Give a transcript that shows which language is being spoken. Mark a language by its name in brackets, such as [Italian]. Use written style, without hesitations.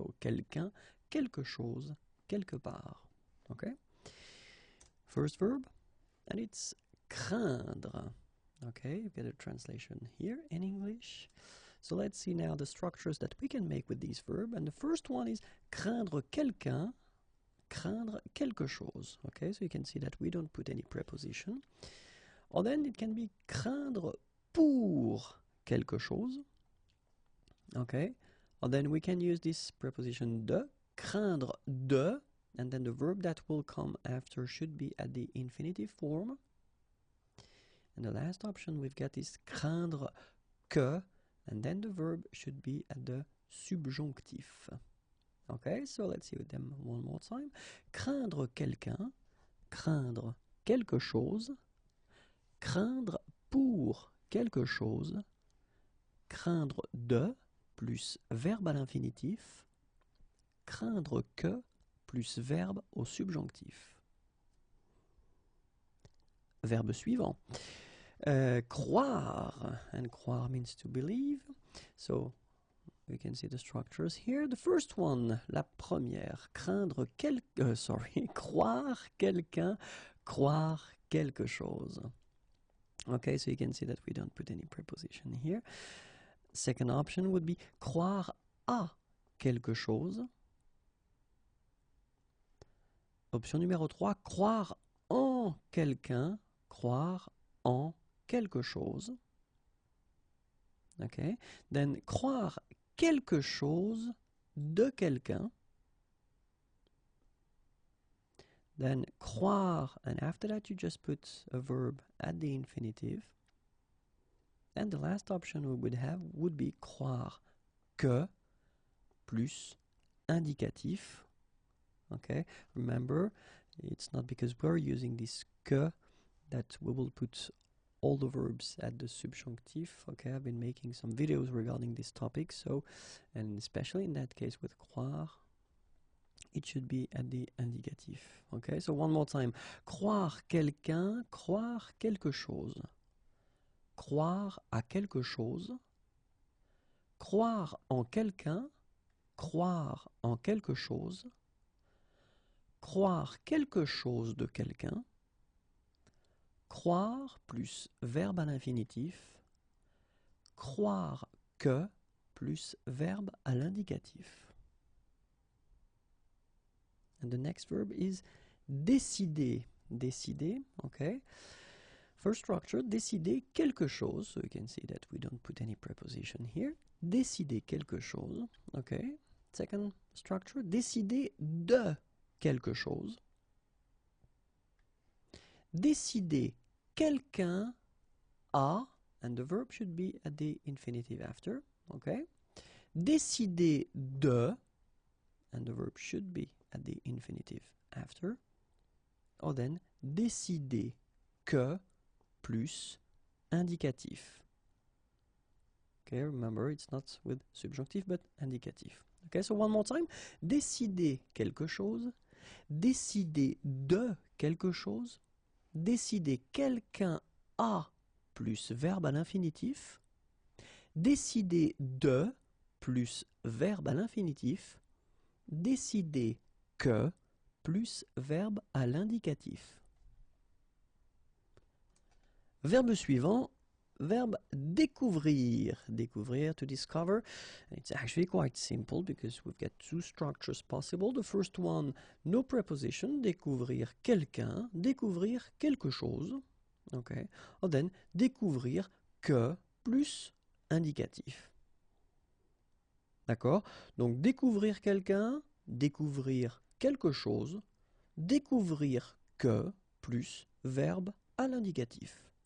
[French] So, quelqu'un, quelque chose, quelque part. [English] Okay? First verb, and it's craindre. Okay, you get a translation here in English. So let's see now the structures that we can make with these verbs. And the first one is [French] craindre quelqu'un, craindre quelque chose. [English] Okay, so you can see that we don't put any preposition. Or then it can be [French] craindre pour quelque chose. [English] Okay, or then we can use this preposition de, craindre de, and then the verb that will come after should be at the infinitive form. And the last option we've got is craindre que, and then the verb should be at the subjonctif. Okay, so let's see with them one more time. [French] Craindre quelqu'un, craindre quelque chose, craindre pour quelque chose, craindre de plus verbe à l'infinitif, craindre que plus verbe au subjonctif. Verbe suivant. [English] Croire, and croire means to believe. So we can see the structures here. The first one, [French] la première, craindre croire quelqu'un, croire quelque chose. [English] Okay, so you can see that we don't put any preposition here. Second option would be [French] croire à quelque chose. Option numéro 3, croire en quelqu'un, croire en quelque chose. Okay. Then croire quelque chose de quelqu'un. [English] Then croire, and after that you just put a verb at the infinitive. And the last option we would have would be [French] croire que plus indicatif. [English] Okay. Remember, it's not because we're using this que that we will put all the verbs at the subjunctif. Okay, I've been making some videos regarding this topic, so, and especially in that case with croire, it should be at the indicatif. Okay, so one more time. [French] Croire quelqu'un, croire quelque chose. Croire à quelque chose. Croire en quelqu'un, croire en quelque chose. Croire quelque chose de quelqu'un. Croire plus verbe à l'infinitif. Croire que plus verbe à l'indicatif. [English] And the next verb is décider. Décider, okay. First structure, [French] décider quelque chose. [English] So you can see that we don't put any preposition here. [French] Décider quelque chose, [English] okay. Second structure, [French] décider de quelque chose. [English] Décider quelqu'un a, and the verb should be at the infinitive after, okay. Décider de, and the verb should be at the infinitive after. Or then, [French] décider que plus indicatif. [English] Okay, remember, it's not with subjunctif, but indicatif. Okay, so one more time. [French] Décider quelque chose. Décider de quelque chose. Décider quelqu'un a plus verbe à l'infinitif. Décider de plus verbe à l'infinitif. Décider que plus verbe à l'indicatif. Verbe suivant, verbe découvrir. [English] Découvrir, to discover. It's actually quite simple because we've got two structures possible. The first one, no preposition, [French] découvrir quelqu'un, découvrir quelque chose. [English] Okay. Or then, [French] découvrir que plus indicatif. D'accord? Donc, découvrir quelqu'un, découvrir quelque chose, découvrir que plus verbe à l'indicatif.